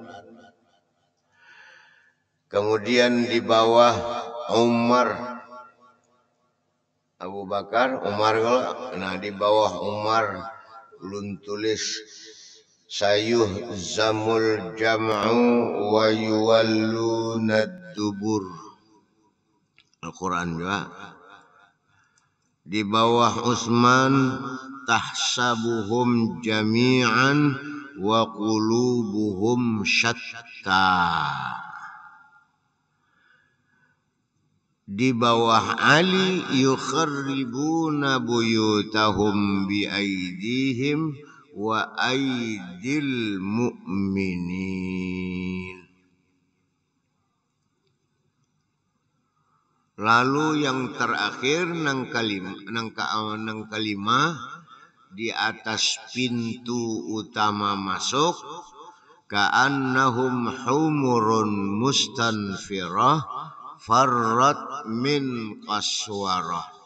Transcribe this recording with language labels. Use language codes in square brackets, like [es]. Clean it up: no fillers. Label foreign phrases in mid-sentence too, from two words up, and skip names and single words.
[id] Kemudian di bawah Umar, Abu Bakar, Umar, nah di bawah Umar ulun tulis [ar] سيهزم الجمع ويولون الدبر. [id] Al-Quran juga. Di bawah Utsman [ar] تحسبهم جميعا وقلوبهم شتى. [id] Di bawah Ali [ar] يخربون بيوتهم بأيديهم وأيدي المؤمنين. [id] Lalu yang terakhir nang kalimah di atas pintu utama masuk, [ar] كأنهم حمر مستنفرة فرت من قسورة.